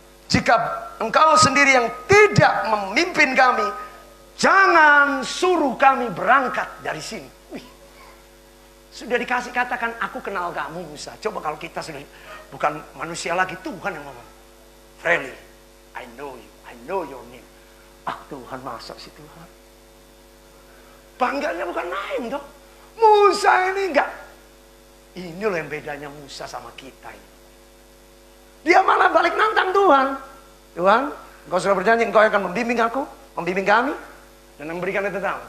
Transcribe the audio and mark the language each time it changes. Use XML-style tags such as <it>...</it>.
<id>Jika engkau sendiri yang tidak memimpin kami, jangan suruh kami berangkat dari sini. Wih, sudah dikasih katakan, aku kenal kamu Musa. Coba kalau kita sudah bukan manusia lagi, Tuhan yang ngomong.</id> <en>Friendly, I know you, I know your name.</en> <id>Ah Tuhan, masa sih Tuhan? Bangganya bukan main dong. Musa ini enggak Ini loh yang bedanya Musa sama kita ini. Dia malah balik nantang Tuhan. Tuhan, engkau sudah berjanji engkau akan membimbing aku, membimbing kami, dan memberikan itu tahu.</id>